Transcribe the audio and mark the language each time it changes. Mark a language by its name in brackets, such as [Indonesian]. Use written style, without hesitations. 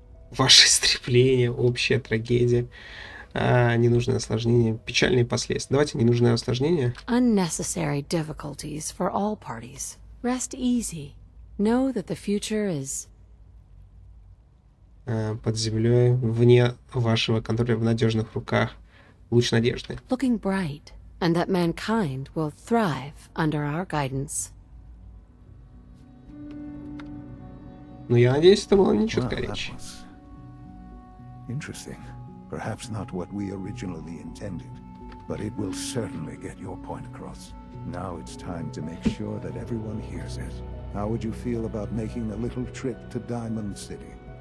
[Russian] Ваше истребление, общая трагедия, ненужное осложнение, печальные последствия. Давайте ненужное осложнение. [English] Unnecessary difficulties for all parties. Rest easy. Know that the future is... [Russian] Под землей, вне вашего контроля, в надежных руках. Луч надежды. [English] Looking bright, and that mankind will thrive under our guidance. [Russian] Ну, я надеюсь, это было не чутка речь. [English] Interesting. Perhaps not what we originally intended, but it will certainly get your point across. Now it's time to make sure that everyone hears it. How would you feel about making a little trip to Diamond City?